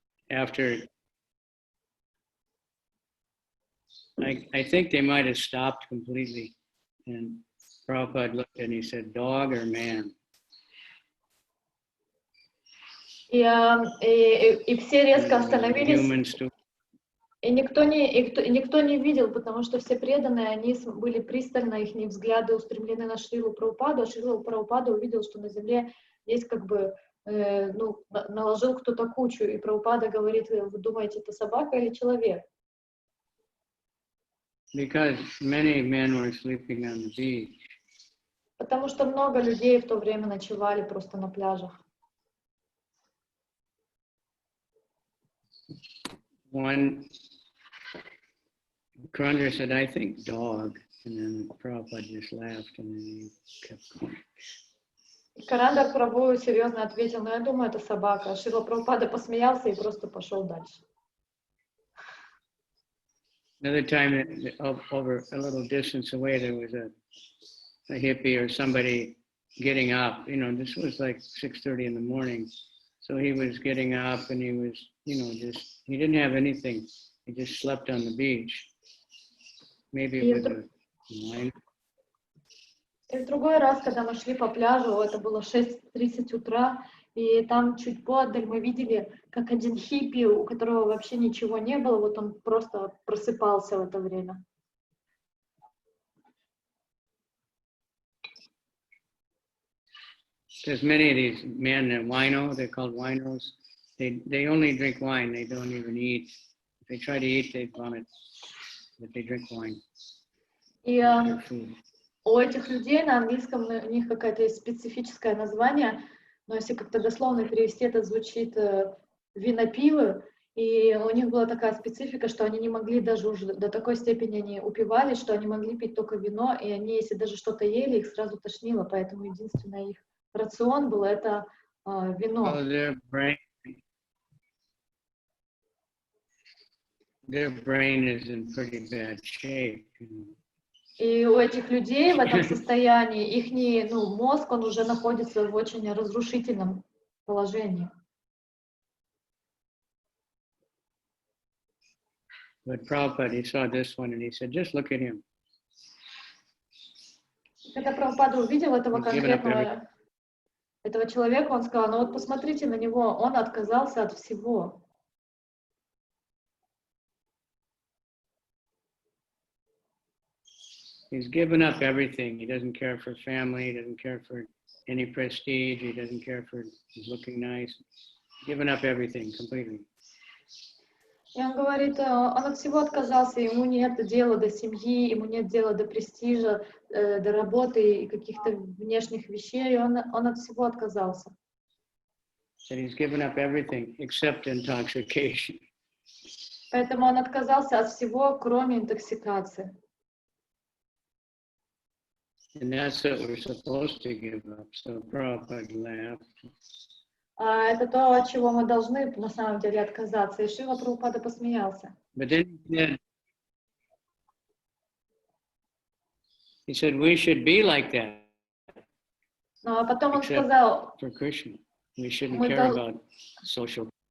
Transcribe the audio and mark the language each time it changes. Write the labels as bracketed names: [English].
[English] After, I think they might have stopped completely, and Prabhupada looked and he said, dog or man? [Russian] И все резко остановились, и никто не видел, потому что все преданные, они были пристально, их взгляды устремлены на Шрилу Прабхупаду, а Шрила Прабхупада увидел, что на земле есть как бы наложил кто-то кучу, и Прабхупада говорит, вы думаете, это собака или человек? [English] Because many men were sleeping on the beach. [Russian] Потому что много людей в то время ночевали просто на пляжах. [English] One Kavicandra said, I think dog, and then Prabhupada just laughed and then he kept going. [Russian] Кавicandra Прабху серьезно ответил, я думаю, это собака. Шрила Прабхупада посмеялся и просто пошел дальше. [English] Another time, over a little distance away, there was a hippie or somebody getting up. This was like 6:30 in the morning. So he was getting up and he was, he didn't have anything. He just slept on the beach. Maybe it was a wine. [Russian] И в другой раз, когда мы шли по пляжу, это было 6:30 утра, и там чуть поодаль мы видели, как один хиппи, у которого вообще ничего не было, вот он просто просыпался в это время. [English] Because many of these men, they're called winos, they only drink wine, they don't even eat. If they try to eat, they vomit, but they drink wine. [Russian] И у этих людей на английском у них какое-то есть специфическое название, но если как-то дословно перевести, это звучит винопивы, и у них была такая специфика, что они не могли даже уже до такой степени они упивались, что они могли пить только вино, и они, если даже что-то ели, их сразу тошнило, поэтому единственное их рацион был это вино. [English] Their brain is in pretty bad shape. [Russian] И у этих людей в этом состоянии их мозг, он уже находится в очень разрушительном положении. [English] But Prabhupada, he saw this one and he said, just look at him. [Russian] Когда Прабхупада увидел этого конкретного этого человека, он сказал, вот посмотрите на него, он отказался от всего. [English] He's given up everything. He doesn't care for family. He doesn't care for any prestige. He doesn't care for looking nice. Given up everything completely. [Russian] И он говорит, он от всего отказался, ему нет дела до семьи, ему нет дела до престижа, до работы и каких-то внешних вещей, он от всего отказался. [English] So he's given up everything except intoxication. [Russian] Поэтому он отказался от всего, кроме интоксикации. [English] And that's what we're supposed to give up. So Prabhupada laughed. [Russian] Это то, от чего мы должны на самом деле отказаться. И Шрила Прабхупада посмеялся. [English] But then he said we should be like that. [Russian] Но потом он сказал, [English] for Krishna. We shouldn't care about social.